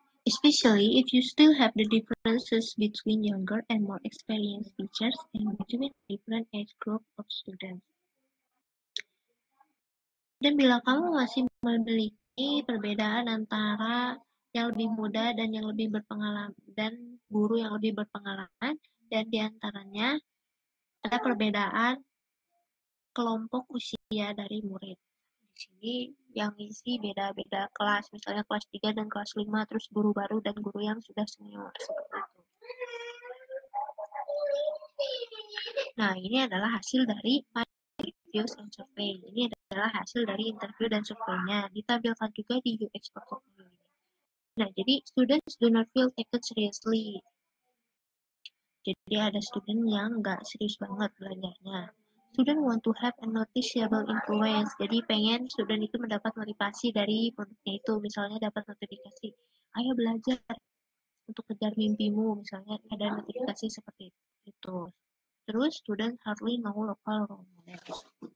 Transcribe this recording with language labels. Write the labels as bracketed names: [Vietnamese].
[English] Especially if you still have the differences between younger and more experienced teachers and between different age group of students. [Indonesian] Dan bila kamu masih memiliki perbedaan antara yang lebih muda dan yang lebih berpengalaman dan guru yang lebih berpengalaman, dan diantaranya ada perbedaan kelompok usia dari murid. Di sini yang isi beda-beda kelas, misalnya kelas 3 dan kelas 5, terus guru baru dan guru yang sudah senior, seperti itu. Nah, ini adalah hasil dari [English] interviews and survey. [Indonesian] Ini adalah hasil dari interview dan surveinya. Ditampilkan juga di UX portfolio ini. Nah, jadi [English] students do not feel taken seriously. [Indonesian] Jadi ada student yang nggak serius banget belajarnya. [English] Student want to have a noticeable influence. [Indonesian] Jadi pengen student itu mendapat motivasi dari produknya itu. Misalnya dapat notifikasi, ayo belajar untuk kejar mimpimu. Misalnya ada notifikasi seperti itu. Terus [English] student hardly know local role models.